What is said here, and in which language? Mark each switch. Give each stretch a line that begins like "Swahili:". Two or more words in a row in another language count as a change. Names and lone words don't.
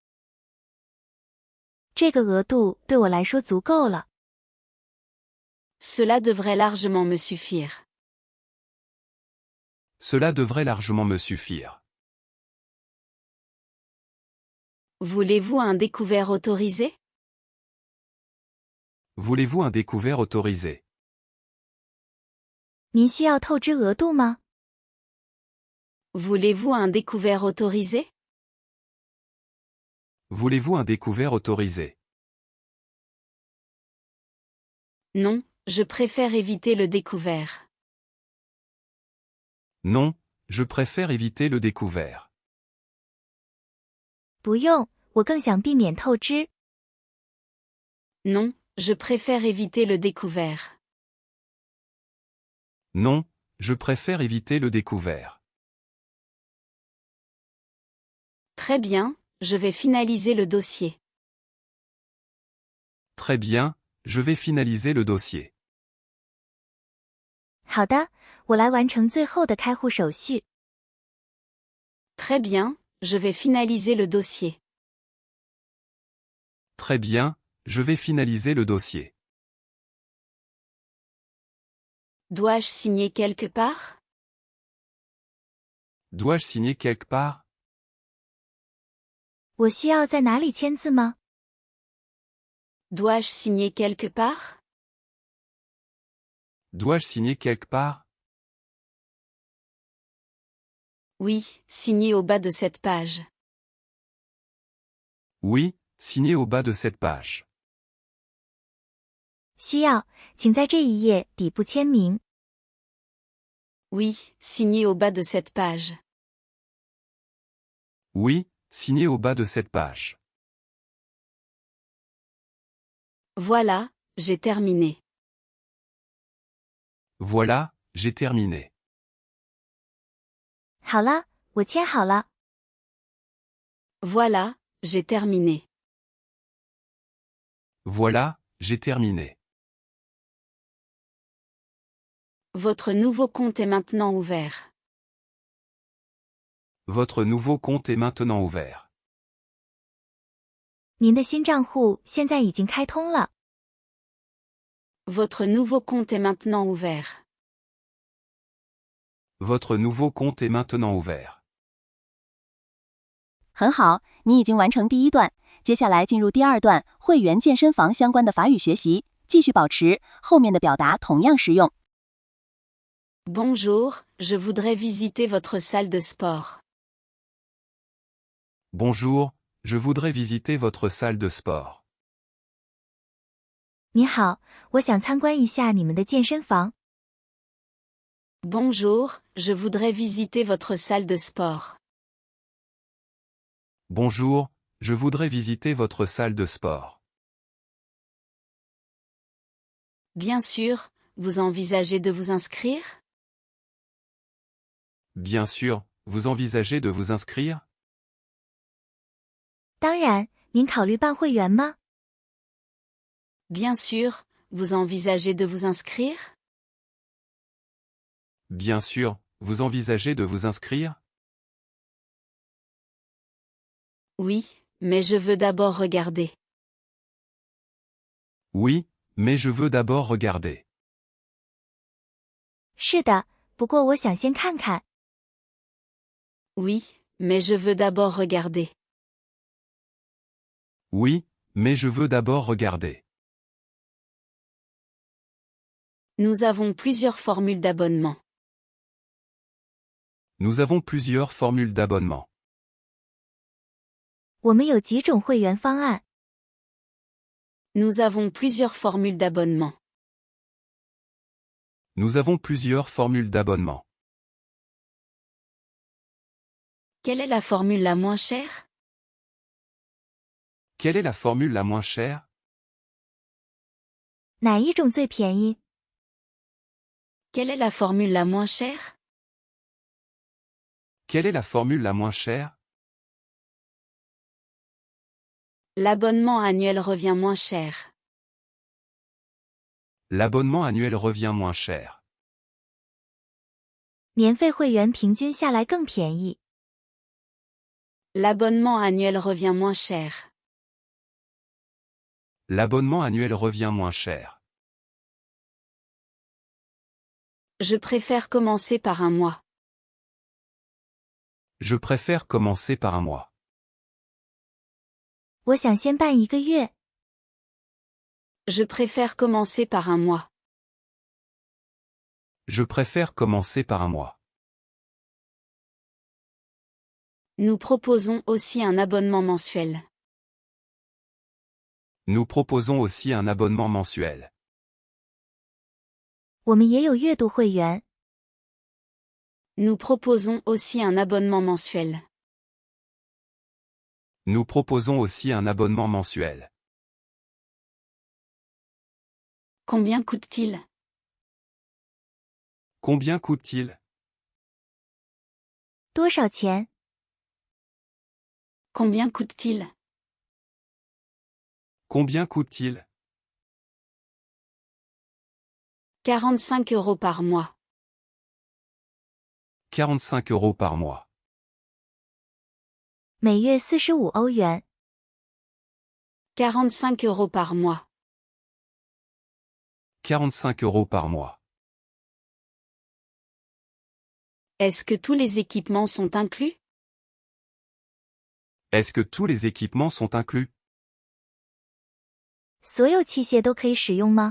Chinese: 这个额度对我来说足够了。
French: Cela devrait largement me suffire. Cela devrait largement me suffire. Voulez-vous un découvert autorisé? Voulez-vous un découvert autorisé?
Chinese: 您需要透支额度吗？
French: Voulez-vous un découvert autorisé? Voulez-vous un découvert autorisé? Non, je préfère éviter le découvert. Non, je préfère éviter le découvert.
Chinese: 不用，我更想避免透支。
French: Non, je préfère éviter le découvert. Non, je préfère éviter le découvert. Très bien, je vais finaliser le dossier. Très bien, je vais finaliser le dossier.
Chinese: 好的，我来完成最后的开户手续。
French: Très bien, je vais finaliser le dossier. Très bien, je vais finaliser le dossier. Dois-je signer quelque part? Dois-je signer quelque part?
Chinese: 我需要在哪里签字吗？
French: Dois-je signer quelque part? Dois-je signer quelque part? Oui, signez au bas de cette page. Oui, signez au bas de cette page.
Chinese: 需要，请在这一页底部签名。
French: Oui, signez au bas de cette page. Oui, signez au bas de cette page. Voilà, j'ai terminé. Voilà, j'ai terminé.
Chinese: 好了，我签好了。
French: Voilà, j'ai terminé. Voilà, j'ai terminé. Votre nouveau compte est maintenant ouvert. Votre nouveau compte est maintenant ouvert.
Chinese: 您的新账户现在已经开通了。
French: Votre nouveau compte est maintenant ouvert. Votre nouveau compte est maintenant ouvert.
Chinese: 很好，你已经完成第一段，接下来进入第二段会员健身房相关的法语学习，继续保持，后面的表达同样实用。
French: Bonjour, je voudrais visiter votre salle de sport. Bonjour, je voudrais visiter votre salle de sport.
Chinese: 你好，我想参观一下你们的健身房。
French: Bonjour, je voudrais visiter votre salle de sport. Bonjour, je voudrais visiter votre salle de sport. Bien sûr, vous envisagez de vous inscrire? Bien sûr, vous envisagez de vous inscrire?
Chinese: 当然，您考虑办会员吗？
French: Bien sûr, vous envisagez de vous inscrire? Bien sûr, vous envisagez de vous inscrire? Oui, mais je veux d'abord regarder. Oui, mais je veux d'abord regarder.
Chinese: 是的，不过我想先看看。
French: Oui, mais je veux d'abord regarder. Oui, mais je veux d'abord regarder. Nous avons plusieurs formules d'abonnement. Nous avons plusieurs formules d'abonnement.
Chinese: 我们有几种会员方案。
French: Nous avons plusieurs formules d'abonnement. Nous avons plusieurs formules d'abonnement. Quelle est la formule la moins chère? Quelle est la formule la moins chère?
Chinese: 哪一种最便宜？
French: Quelle est la formule la moins chère? Quelle est la formule la moins chère? L'abonnement annuel revient moins cher. L'abonnement annuel revient moins cher.
Chinese: 年费会员平均下来更便宜。
French: L'abonnement annuel revient moins cher. L'abonnement annuel revient moins cher. Je préfère commencer par un mois. Je préfère commencer par un mois.
Chinese: 我想先办1个月。
French: Je préfère commencer par un mois. Je préfère commencer par un mois. Nous proposons aussi un abonnement mensuel. Nous proposons aussi un abonnement mensuel.
Chinese: 我们也有月度会员。
French: Nous proposons aussi un abonnement mensuel. Nous proposons aussi un abonnement mensuel. Combien coûte-t-il? Combien coûte-t-il?
Chinese: 多少钱？
French: Combien coûte-t-il? Combien coûte-t-il? 45 € par mois. 45 € par mois.
Chinese: 每月45欧元。
French: 45 € par mois. 45 € par mois. Est-ce que tous les équipements sont inclus? Est-ce que tous les équipements sont inclus?
Chinese: 所有器械都可以使用吗？